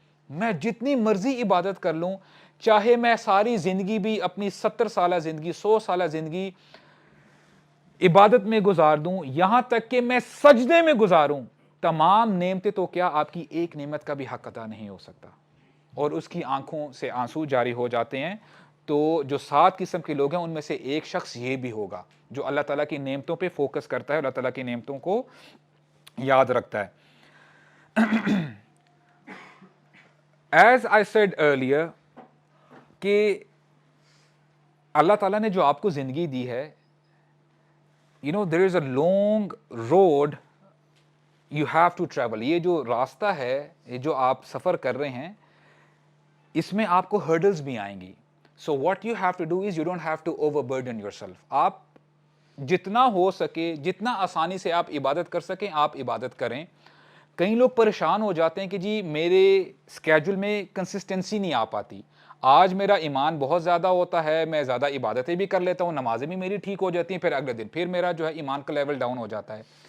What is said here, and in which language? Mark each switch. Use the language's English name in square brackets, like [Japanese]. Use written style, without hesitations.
[Urdu] میں جتنی مرضی عبادت کر لوں, چاہے میں ساری زندگی بھی اپنی 70 سالہ زندگی 100 سالہ زندگی عبادت میں گزار دوں, یہاں تک کہ میں سجدے میں گزاروں, تمام نعمتیں تو کیا آپ کی ایک نعمت کا بھی حق ادا نہیں ہو سکتا. اور اس کی آنکھوں سے آنسو جاری ہو جاتے ہیں. تو جو 7 قسم کے لوگ ہیں ان میں سے ایک شخص یہ بھی ہوگا جو اللہ تعالیٰ کی نعمتوں پہ فوکس کرتا ہے, اللہ تعالیٰ کی نعمتوں کو یاد رکھتا ہے. [English] As I said earlier [Urdu] کہ اللہ تعالیٰ نے جو آپ کو زندگی دی ہے, [English] there is a long road you have to travel. [Urdu] یہ جو راستہ ہے, یہ جو آپ سفر کر رہے ہیں, اس میں آپ کو ہرڈلز بھی آئیں گی. [English] So what you have to do is you don't have to overburden yourself. [Urdu] آپ جتنا ہو سکے, جتنا آسانی سے آپ عبادت کر سکیں آپ عبادت کریں. کئی لوگ پریشان ہو جاتے ہیں کہ جی میرے اسکیجول میں کنسسٹنسی نہیں آ پاتی, آج میرا ایمان بہت زیادہ ہوتا ہے, میں زیادہ عبادتیں بھی کر لیتا ہوں, نمازیں بھی میری ٹھیک ہو جاتی ہیں, پھر اگلے دن پھر میرا جو ہے ایمان کا لیول ڈاؤن ہو جاتا ہے.